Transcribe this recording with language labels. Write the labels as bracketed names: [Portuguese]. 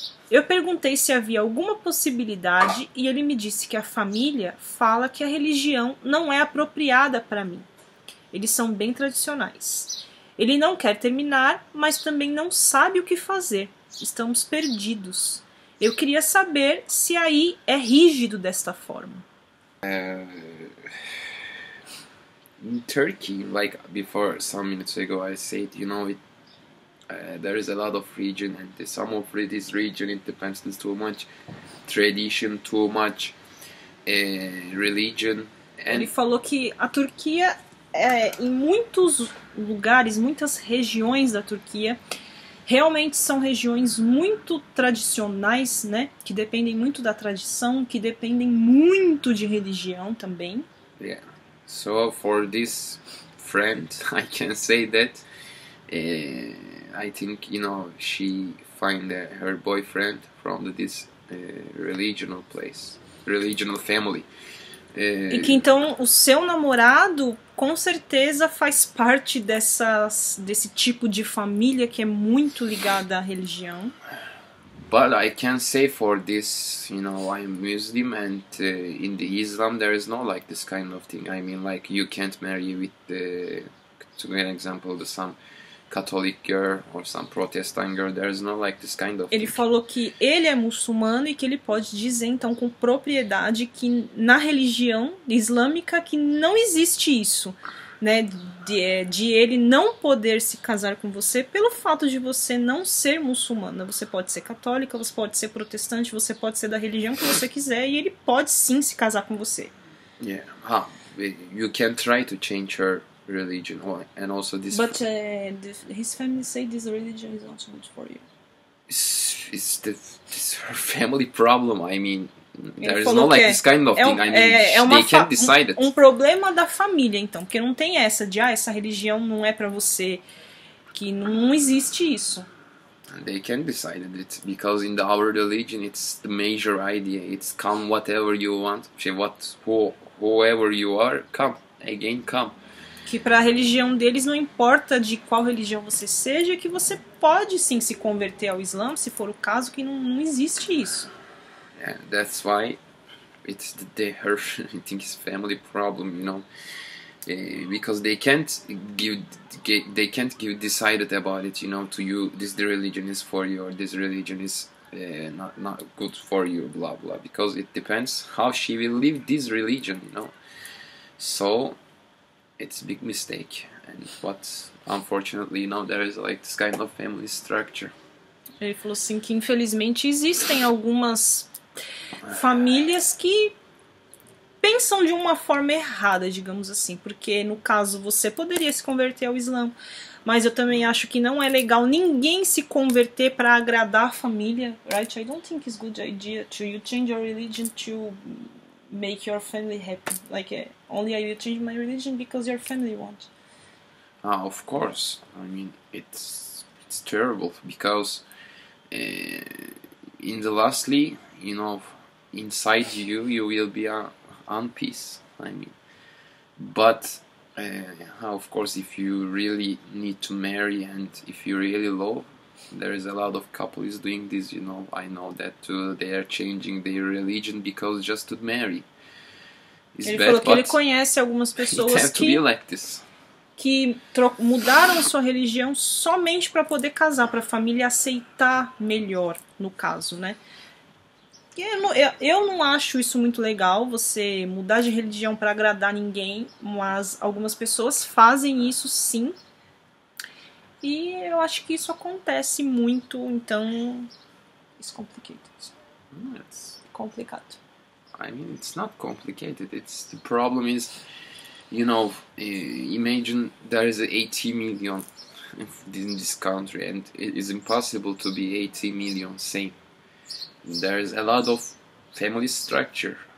[Portuguese] Eu perguntei se havia alguma possibilidade e ele me disse que a família fala que a religião não é apropriada para mim. Eles são bem tradicionais. Ele não quer terminar, mas também não sabe o que fazer. Estamos perdidos. Eu queria saber se aí é rígido desta forma. [English] In Turkey, like before some minutes ago, I said, there is a lot of region, and some of this region it depends on too much tradition, too much religion. [Portuguese] Ele falou que a Turquia, em muitos lugares, muitas regiões da Turquia, realmente são regiões muito tradicionais, né? Que dependem muito da tradição, que dependem muito de religião também. [English] Yeah. So for this friend, I can say that I think she find her boyfriend from this religional place, religional family. [Portuguese] E que então o seu namorado com certeza faz parte desse tipo de família que é muito ligada à religião. [English] But I can say for this, I'm Muslim, and in the Islam there is no like this kind of thing. I mean, like you can't marry with to give an example, some Catholic girl or some Protestant girl. There is no like this kind of [Portuguese] Ele falou que ele é muçulmano e que ele pode dizer então com propriedade que na religião islâmica que não existe isso, né, de ele não poder se casar com você pelo fato de você não ser muçulmana. Você pode ser católica, você pode ser protestante, você pode ser da religião que você quiser e ele pode sim se casar com você. [English] Yeah, you can try to change your religion, and also this. But his family say this religion is not good for you. It's her family problem. I mean, there is [Portuguese] falou [English] no like [Portuguese] que [English] this kind of thing. I mean, they can't decide it. [Portuguese] Um problema da família, então, porque não tem essa de essa religião não é pra você, que não existe isso. [English] They can decide it because in our religion it's the major idea. It's come whatever you want, whoever you are, come again, come. [Portuguese] Que para a religião deles não importa de qual religião você seja, que você pode sim se converter ao Islã, se for o caso, que não existe isso. [English] Yeah, that's why it's her I think it's family problem, because they can't give decided about it, to you. This religion is for you, or this religion is not good for you, blah blah. Because it depends how she will live this religion, So it's a big mistake, but unfortunately, there is like this kind of family structure. [Portuguese] Ele falou assim que infelizmente existem algumas famílias que pensam de uma forma errada, digamos assim, porque no caso você poderia se converter ao Islã, mas eu também acho que não é legal ninguém se converter para agradar a família, right? [English] I don't think it's a good idea to you change your religion to make your family happy. Like only I will change my religion because your family wants. Of course. I mean, it's terrible because in the lastly, inside you will be on peace. I mean, but of course, if you really need to marry and if you really love, there is a lot of couples doing this. I know that too. They are changing their religion because just to marry. [Portuguese] Ele falou que ele conhece algumas pessoas que mudaram sua religião somente para poder casar, para a família aceitar melhor, no caso, né? Eu não acho isso muito legal, você mudar de religião para agradar ninguém, mas algumas pessoas fazem isso sim. E eu acho que isso acontece muito, então [English] it's complicated. It's [Portuguese] complicado. [English] I mean, it's not complicated. The problem is, imagine there is 80 million in this country, and it is impossible to be 80 million same. There is a lot of family structure.